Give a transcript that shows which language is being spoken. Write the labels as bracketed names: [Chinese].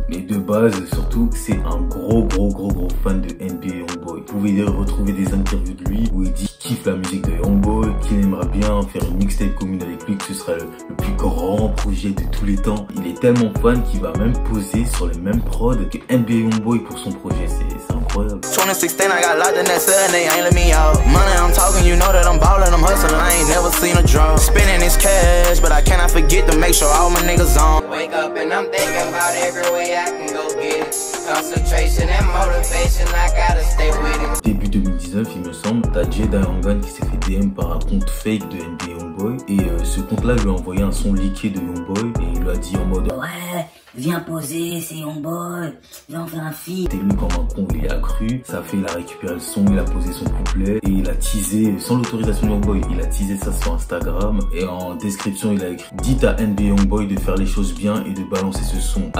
[French] Mais de base, surtout, c'est un gros fan de NBA Youngboy. Vous pouvez retrouver des interviews de lui où il dit qu'il kiffe la musique de Youngboy, qu'il aimerait bien faire une mixtape commune avec lui, que ce serait le plus grand projet de tous les temps. Il est tellement fan qu'il va même poser sur les mêmes prods que NBA Youngboy pour son projet, c'est incroyable. [English] 2016, I got locked in that cell and they ain't let me out. Money I'm talking, you know that I'm ballin', I'm hustling, I ain't never seen a draw. Spending this cash, but I cannot forget to make sure all my niggas on. Wake up and I'm thinking about every way I can go get it. Concentration and motivation, I gotta stay with it. [French] Début 2019, il me semble, t'as Jay Da Young Gun qui s'est fait DM par un compte fake de NBA Youngboy et ce compte-là lui a envoyé un son leaké de Youngboy et il lui a dit en mode ouais, viens poser, c'est Youngboy, viens faire un feat. T'es venu comme un con, il y a cru, ça fait, il a récupéré le son, il a posé son couplet et il a teasé, sans l'autorisation de Youngboy, il a teasé ça sur Instagram et en description il a écrit « Dites à NBA Youngboy de faire les choses bien et de balancer ce son.